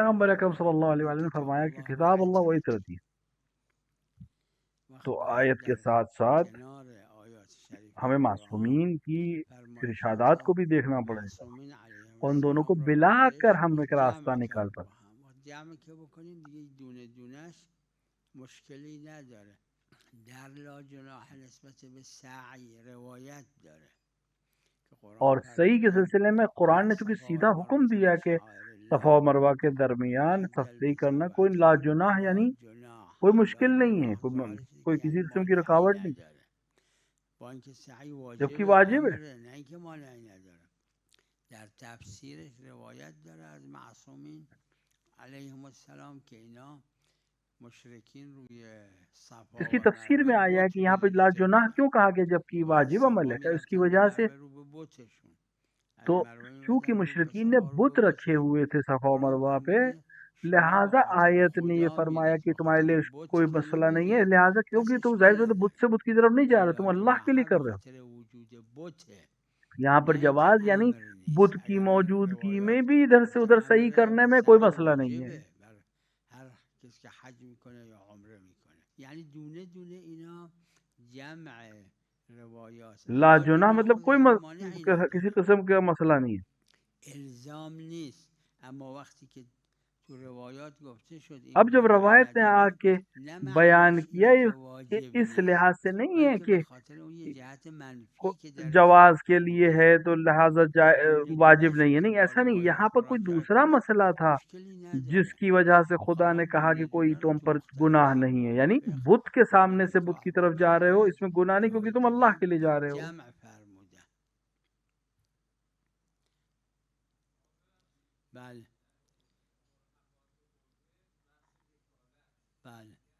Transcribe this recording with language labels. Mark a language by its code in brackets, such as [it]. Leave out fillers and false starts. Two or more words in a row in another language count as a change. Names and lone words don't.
[ur] پیغمبر اکرم [ar] صلی اللہ علیہ وسلم [ur] نے فرمایا کہ [ar] کتاب اللہ [ur] وہی ترتی، تو آیت کے ساتھ ساتھ ہمیں معصومین کی ارشادات کو بھی دیکھنا پڑے گا، ان دونوں کو بلا کر ہم ایک راستہ نکال پائیں۔ [fa] جمع که بکنیم دیگه دونه دونش مشکلی نداره. در [ar] لا جناح [fa] نسبت به سعی روایت داره. [ur] اور صحیح کے سلسلے میں قرآن نے چونکہ سیدھا حکم دیا کہ صفا و مروہ کے درمیان صفائی کرنا کوئی [ar] لا جناح، [ur] یعنی کوئی مشکل نہیں ہے، کوئی کسی قسم کی رکاوٹ نہیں، جبکہ واجب ہے۔ [fa] نه اینکه مانعی نداره. در تفسیرش روایت داره از معصومین [ar] علیهم السلام [fa] که اینا مشرکین روی صفا [ur] اس کی و تفسیر میں آیا ہے کہ یہاں پہ [ar] لا جناح [ur] کیوں کہا گیا جبکہ واجب عمل ہے، اس کی وجہ سے تو چونکہ مشرکین نے بت رکھے ہوئے تھے صفا و مروہ پہ، لہٰذا آیت نے یہ فرمایا کہ تمہارے لیے کوئی مسئلہ نہیں ہے، لہٰذا کیونکہ تم ظاہر سے بت سے بت کی طرف نہیں جا رہے، تم اللہ کے لیے کر رہے ہو۔ یہاں پر جواز یعنی بت کی موجودگی میں بھی ادھر سے ادھر صحیح کرنے میں کوئی مسئلہ نہیں ہے۔ [fa] هر کس که حج میکنه یا عمره میکنه یعنی دونه دونه اینا جمع روایات [ar] لا جناح [ur] مطلب کوئی کسی قسم کا مسئلہ نہیں ہے، [fa] الزام نیست. اما وقتی که تو روایات گفته شد [ur] اب جب روایت نے آ کے بیان کیا کہ اس لحاظ سے نہیں ہے کہ جواز کے لیے ہے تو لہٰذا واجب نہیں ہے، نہیں ایسا نہیں، یہاں پر کوئی دوسرا مسئلہ تھا جس کی وجہ سے خدا نے کہا کہ کوئی تم پر گناہ نہیں ہے، یعنی بت کے سامنے سے بت کی طرف جا رہے ہو اس میں گناہ نہیں کیونکہ تم اللہ کے لیے جا رہے ہو۔ [fa] بله بله